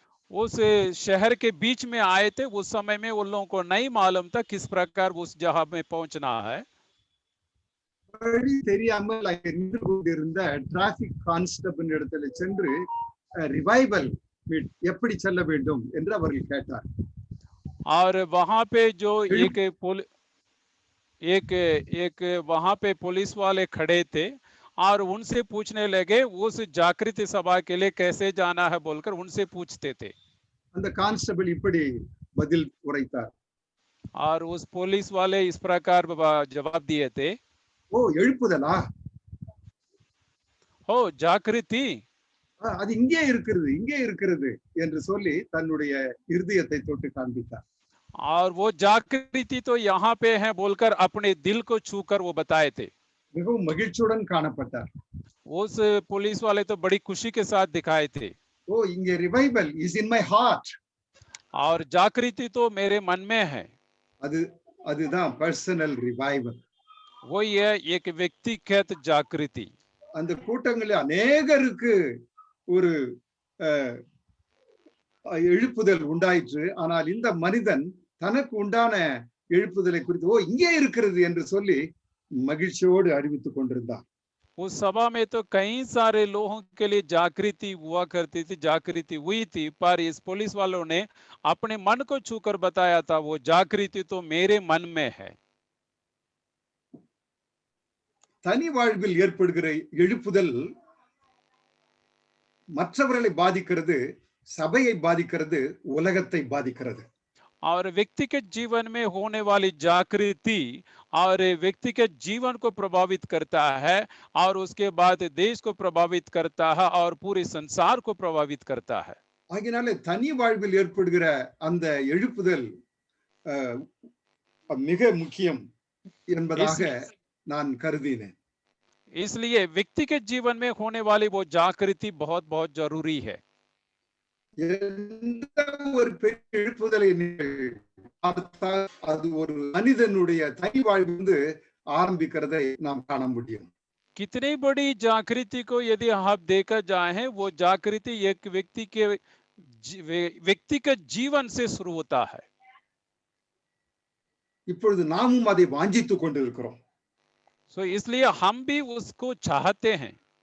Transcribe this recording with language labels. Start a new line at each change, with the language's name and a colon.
Hindi: उस शहर के बीच में आए थे. उस समय में उन लोगों को नहीं मालूम था किस प्रकार उस जगह में पहुंचना है.
Tamil: வழி தெரியாமல் அங்கே நின்று கொண்டிருந்த டிராபிக் கான்ஸ்டபிள் இடத்துல சென்று ரிவைவல் எப்படி செல்ல வேண்டும் என்று அவர்கள் கேட்டார்.
Hindi: और वहां पे जो एक वहां पे पुलिस वाले खड़े थे और उनसे पूछने लगे उस जागृति सभा के लिए कैसे जाना है बोलकर उनसे पूछते थे.
Tamil: அந்த கான்ஸ்டபிள் இப்படி பதில் உரைத்தார்.
Hindi: और उस पुलिस वाले इस प्रकार जवाब दिए थे,
Tamil: ஓ எழுப்புதலா,
Hindi: हो जागृति,
Tamil: அது இங்கே இருக்கிறது இங்கே இருக்கிறது என்று சொல்லி தன்னுடைய இருதயத்தை தொட்டு காண்பித்தார்.
Hindi: और वो जागृति तो यहाँ पे है बोलकर अपने दिल को छूकर वो बताए थे.
Tamil: மிகவும் மகிழ்ச்சியுடன் காணப்பட்டார்.
Hindi: उस पुलिस वाले तो बड़ी खुशी के साथ दिखाए थे.
Tamil: ஓ இங்கே
English: revival is in my heart,
Hindi: और जागृति तो मेरे मन में है.
Tamil: அதுதான் பர்சனல் ரிவைவல்.
Hindi: वो ये एक व्यक्तिगत जागृति.
Tamil: அந்த கூட்டங்களில் அநேகருக்கு ஒரு எழுப்புதல் உண்டாயிற்று. ஆனால் இந்த மனிதன் தனக்கு உண்டான எழுப்புதலை குறித்து ஓ இங்கே இருக்கிறது என்று சொல்லி மகிழ்ச்சியோடு அறிவித்துக் கொண்டிருந்தார்.
Hindi: उस सभा में तो कई सारे लोगों के लिए जागृति हुआ करती थी, जागृति हुई थी, पर इस पुलिस वालों ने अपने मन को छूकर बताया था वो जागृति तो मेरे मन में है.
Tamil: தனி வாழ்வில் ஏற்படுகிற எழுப்புதல் மற்றவர்களை பாதிக்கிறது, சபையை பாதிக்கிறது, உலகத்தை பாதிக்கிறது.
Hindi: और व्यक्तिगत जीवन में होने वाली जागृति और व्यक्तिगत जीवन को प्रभावित करता है और उसके बाद देश को प्रभावित करता है और पूरे संसार को प्रभावित करता है।
Tamil: ஆகினாலே தனி வாழ்வில் ஏற்படுகிற அந்த எழுப்புதல் மிக முக்கியம் என்பதாக நான் கருதினேன்.
Hindi: इसलिए व्यक्तिगत जीवन में होने वाली वो जागृति बहुत बहुत जरूरी है।
Tamil: எந்த ஒரு பெரிய எழுப்புதலை பார்த்தால் அது ஒரு மனிதனுடைய தனி வாழ்விலிருந்து ஆரம்பிக்கிறதை நாம் காண முடியும்.
Hindi: कितनी बड़ी जागृति को यदि आप देखा जाए, वो जागृति एक व्यक्ति के व्यक्तिगत जीवन से शुरू होता है।
Tamil: இப்பொழுது நாமும் அதை வாஞ்சித்துக் கொண்டிருக்கிறோம்.
Hindi: So इसलिए हम भी उसको चाहते हैं।